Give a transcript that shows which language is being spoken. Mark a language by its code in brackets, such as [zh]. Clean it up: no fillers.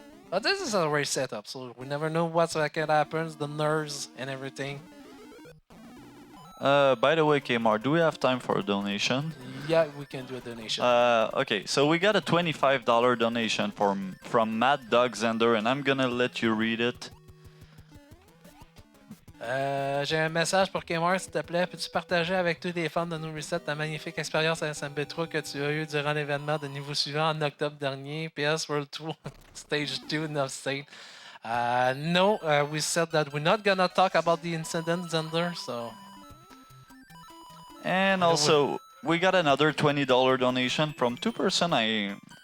[en] But this is a race setup, so we never know what's gonna happen, the nerves and everything. By the way, Kmart, do we have time for a donation? Yeah, we can do a donation. Okay, so we got a $25 donation from Matt Doug Zender, and I'm gonna let you read it. [fr] J'ai un message pour Kmart, s'il te plaît. Peux-tu partager avec tous les fans de NoReset ta magnifique expérience à SMB3 que tu as eue durant l'événement de niveau suivant en octobre dernier, PS World Tour Stage 2 in State? [en] No, we said that we're not gonna talk about the incident, Zender, so... And also, we got another $20 donation from two person I